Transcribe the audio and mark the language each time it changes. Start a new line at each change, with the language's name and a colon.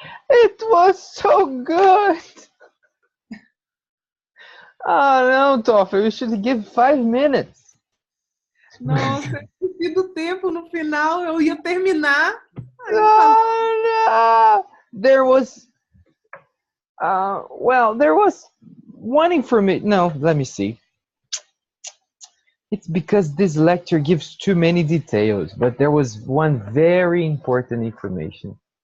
English: It was so good. Oh no, Toffer, you should give 5 minutes.
Portuguese: Nossa, eu do tempo no final, eu ia terminar. Aí eu falei,
English: Oh no! There was, there was one information. No, let me see. It's because this lecture gives too many details, but there was one very important information.